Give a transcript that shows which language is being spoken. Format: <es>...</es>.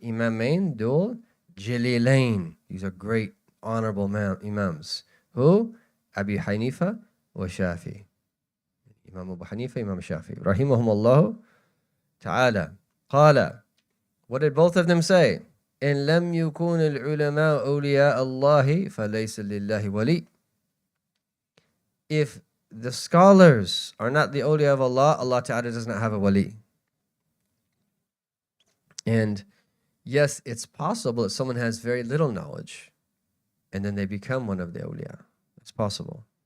<en>Imamain, dul, Jalilain. These are great, honorable imams. Who? Abi Hanifa wa Shafi. Imam Abu Hanifa, Imam Shafi. Rahimahumullah ta'ala. Qala. What did both of them say?</en> <ar>إن لم يكون العلماء أولياء الله فليس لله ولي.</ar> <en>If the scholars are not the awliya of Allah, Allah Ta'ala does not have a wali. And yes, it's possible that someone has very little knowledge and then they become one of the awliya. It's possible.</en>